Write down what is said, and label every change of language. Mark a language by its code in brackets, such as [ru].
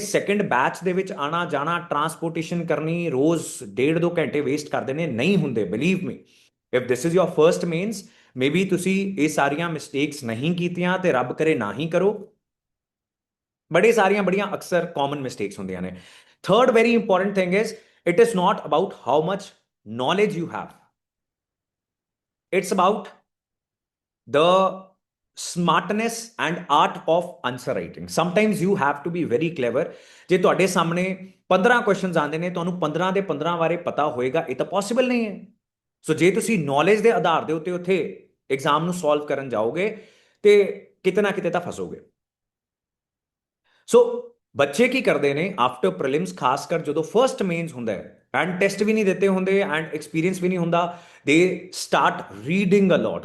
[pa] Second batch ਦੇ ਵਿੱਚ ਆਣਾ ਜਾਣਾ, ਟਰਾਂਸਪੋਰਟੇਸ਼ਨ ਕਰਨੀ, ਰੋਜ਼ 1.5-2 ਘੰਟੇ ਵੇਸਟ ਕਰ ਦੇਣੇ ਨਹੀਂ ਹੁੰਦੇ, believe me. [en] if this is your first mains, [pa] maybe ਤੁਸੀਂ ਇਹ ਸਾਰੀਆਂ ਮਿਸਟੇਕਸ ਨਹੀਂ ਕੀਤੀਆਂ ਤੇ ਰੱਬ ਕਰੇ ਨਾ ਹੀ ਕਰੋ, ਬੜੇ ਸਾਰੀਆਂ ਬੜੀਆਂ ਅਕਸਰ ਕਾਮਨ ਮਿਸਟੇਕਸ ਹੁੰਦੀਆਂ ਨੇ। [en] Third very important thing is it is not about how much knowledge you have, it's about the smartness and art of answer writing. Sometimes you have to be very clever. [pa] ਜੇ ਤੁਹਾਡੇ ਸਾਹਮਣੇ 15 questions ਆਉਂਦੇ ਨੇ, ਤੁਹਾਨੂੰ 15 ਦੇ 15 ਬਾਰੇ ਪਤਾ ਹੋਏਗਾ, ਇਹ ਤਾਂ ਪੋਸੀਬਲ ਨਹੀਂ ਹੈ। ਸੋ ਜੇ ਤੁਸੀਂ ਨੌਲੇਜ ਦੇ ਆਧਾਰ ਦੇ ਉੱਤੇ ਉੱਥੇ ਐਗਜ਼ਾਮ ਨੂੰ ਸੋਲਵ ਕਰਨ ਜਾਓਗੇ ਤੇ ਕਿਤੇ ਨਾ ਕਿਤੇ ਤਾਂ ਫਸੋਗੇ। ਸੋ ਬੱਚੇ ਕੀ ਕਰਦੇ ਨੇ ਆਫਟਰ ਪ੍ਰੀਲਿਮਸ, ਖਾਸ ਕਰ ਜਦੋਂ ਫਰਸਟ ਮੇਨਸ ਹੁੰਦਾ ਹੈ ਐਂਡ ਟੈਸਟ ਵੀ ਨਹੀਂ ਦਿੱਤੇ ਹੁੰਦੇ ਐਂਡ ਐਕਸਪੀਰੀਅੰਸ ਵੀ ਨਹੀਂ ਹੁੰਦਾ, [en] They start reading a lot.